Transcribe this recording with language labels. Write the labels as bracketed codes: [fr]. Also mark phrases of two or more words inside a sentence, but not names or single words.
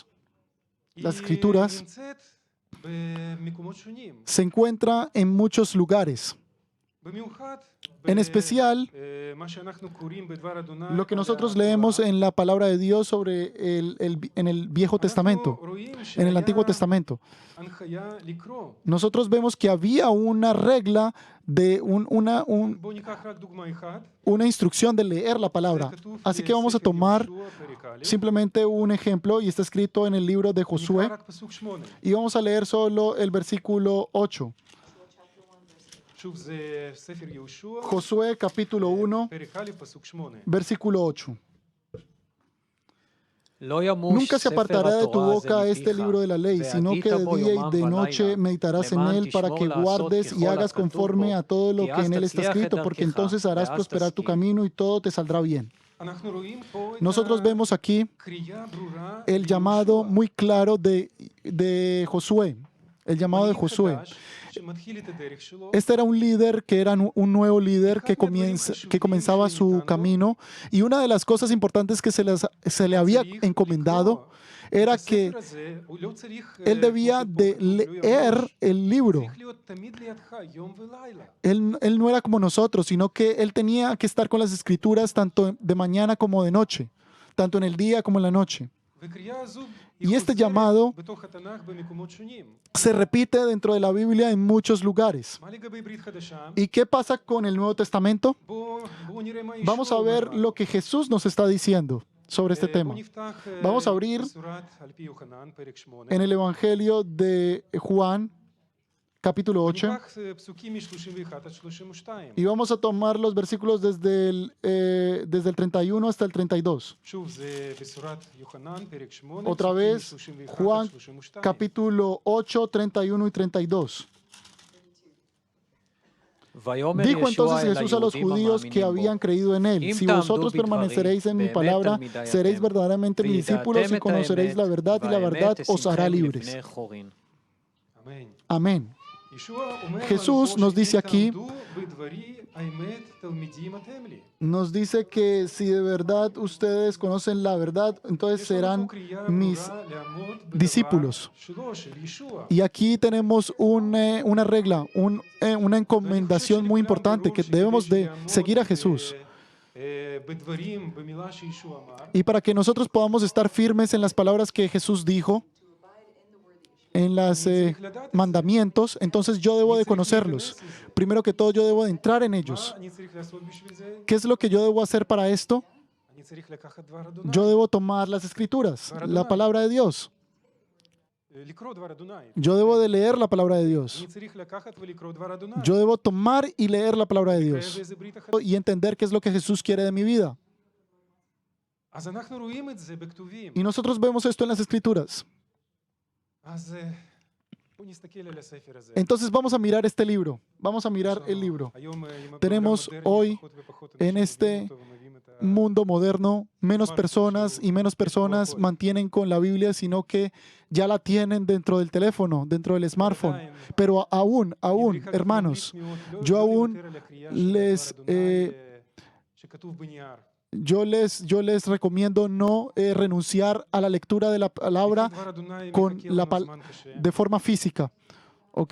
[he] היא [es] las escrituras, [he] נמצאת במקומות שונים. [es] se encuentra en muchos lugares. [he] במיוחד [es] En especial, [he] מה שאנחנו קוראים בדבר אדוני, [es] lo que nosotros [he] בתורה. [es] leemos en la palabra de Dios sobre en el Viejo Testamento, [he] אנחנו רואים [es] en el Antiguo [he] שהיה [es] Testamento. [he] הנחיה לקרוא. [es] Nosotros vemos que había una regla de [he] בואו ניקח רק דוגמה אחת. [es] una instrucción de leer la palabra. [he] זה כתוב [es] Así que vamos a [he] בספר [es] tomar [he] יהושע, פרק א', [es] simplemente un ejemplo y está escrito en el libro de Josué [he] נקרא רק פסוק 8. [es] y vamos a leer solo el versículo 8. [he] שוב, זה ספר יהושע, [es] Josué capítulo 1, [he] פרק א', פסוק 8. [es] versículo 8. [he] לא ימוש [es] Nunca se [he] ספר [es] apartará de tu [he] התורה [es] boca [he] הזה [es] este [he] מפיך, [es] libro de la ley, sino [he] והגית [es] que de [he] בו [es] día y [he] יומם [es] de noche [he] ולילה, [es] meditarás en [he] למען [es] él para [he] תשמור [es] que [he] לעשות [es] guardes y [he] ככל [es] hagas [he] הכתוב [es] conforme [he] בו, [es] a todo lo [he] כי [es] que en [he] אז [es] él está [he] תצליח את [es] escrito, porque [he] דרכך, [es] entonces harás [he] ואז [es] prosperar tu [he] תשכיל. [es] camino y todo te saldrá bien. [he] אנחנו רואים פה את [es] Nosotros vemos aquí [he] הקריאה ברורה [es] el llamado [he] ליהושע. [es] muy claro de Josué, el llamado de [he] מנהיג Josué. חדש שמתחיל את הדרך שלו, [es] Este era un líder que era un nuevo líder que comenzaba su camino y una de las cosas importantes que se le había [he] צריך [es] encomendado [he] לקרוא [es] era [he] את [es] que [he] הספר הזה, הוא לא צריך, [es] él debía [he] כמו [es] de [he] שפה כתוב, לא [es] leer [he] ימוש, [es] el libro. [he] צריך להיות תמיד לידך, יום ולילה. [es] Él no era como nosotros, sino que él tenía que estar con las escrituras tanto de mañana como de noche, tanto en el día como en la noche. [he] וקריאה הזו [es] Y [he] היא [es] este [he] חוזרת [es] llamado [he] בתוך התנ"ך במקומות שונים. [es] Se repite dentro de la Biblia en muchos lugares. [he] מה לגבי ברית חדשה? [es] ¿Y qué pasa con el Nuevo Testamento? [he] בואו נראה מה [es] Vamos a ישוע ver [he] אומר לנו. [es] lo que Jesús nos está diciendo sobre este [he] בואו [es] tema. [he] נפתח [es] Vamos a abrir [he] בשורת על פי יוחנן, פרק 8. [es] En el Evangelio de Juan, capítulo 8, [he] וניקח פסוקים מ-31 עד 32. [es] y vamos a tomar los versículos desde el 31 hasta el 32. [he] שוב, זה בשורת יוחנן, פרק 8, [es] Otra vez, [he] פסוקים מ-31 Juan, עד 32. [es] capítulo 8, 31 y 32. [he] ויאמר [es] Dijo ישוע entonces [he] אל [es] Jesús a los [he] היהודים [es] judíos que [he] המאמינים [es] habían [he] בו, [es] creído en él: [he] אם [es] si [he] תעמדו [es] vosotros [he] בדברים, [es] permaneceréis en mi [he] באמת [es] palabra, [he] תלמידיי [es] seréis [he] אתם, [es] verdaderamente mis discípulos y [he] וידעתם את [es] conoceréis la verdad, y la [he] והאמת [es] verdad os hará [he] תשימכם [es] libres. [he] לפני חורין. אמן. [es] Amén. [he] ישוע אומר Jesús לנו [es] nos [he] פה [es] dice [he] שאם [es] aquí, [he] תעמדו בדברי האמת תלמידים אתם לי. [es] Nos dice que si de verdad ustedes conocen la verdad, entonces [he] יש לנו [es] serán [he] פה קריאה [es] mis [he] ברורה לעמוד בדבר [es] discípulos. [he] שלו, של ישוע. [es] Y aquí tenemos una regla, una encomendación muy importante, que debemos de seguir a Jesús. [he] בדברים, במילה שישוע אמר, [es] Y para que nosotros podamos estar firmes en las palabras que Jesús dijo, en los mandamientos, entonces yo debo de conocerlos. Primero que todo, yo debo de entrar en ellos. [he] מה אני צריך לעשות בשביל זה? [es] ¿Qué es lo que yo debo hacer para esto? [he] אני צריך לקחת דבר אדוני. [es] Yo debo tomar las escrituras, la palabra de Dios. [he] לקרוא דבר אדוני. [es] Yo debo de leer la palabra de Dios. [he] אני צריך לקחת ולקרוא דבר אדוני. [es] Yo debo tomar y leer la palabra de Dios [he] באיזה ברית החדשה. [es] y entender qué es lo que Jesús quiere de mi vida. [he] אז אנחנו רואים את זה בכתובים. [es] Y nosotros vemos esto en las escrituras. [he] אז בואו נסתכל על הספר הזה. [es] Entonces vamos a mirar este libro. Vamos a mirar el libro. Tenemos hoy en este mundo moderno, menos personas y menos personas mantienen con la Biblia, sino que ya la tienen dentro del teléfono, dentro del smartphone. Pero aún, hermanos, yo aún yo les recomiendo no renunciar a la lectura de la palabra de forma física, ¿ok?